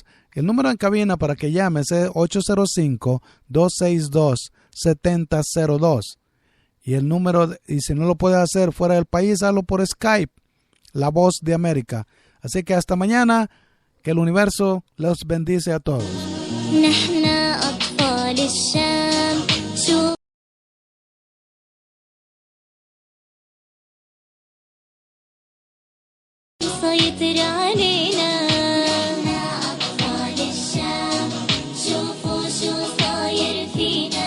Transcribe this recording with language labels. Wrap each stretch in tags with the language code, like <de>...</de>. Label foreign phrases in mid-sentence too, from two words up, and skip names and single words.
<es>El número en cabina para que llames es 805-262-7002. Y el número, y si no lo puedes hacer fuera del país, hazlo por Skype, la voz de América. Así que hasta mañana, que el universo los bendice a todos.</es> <ar>سيطر علينا أطفال الشام شوفوا شو صاير فينا</ar>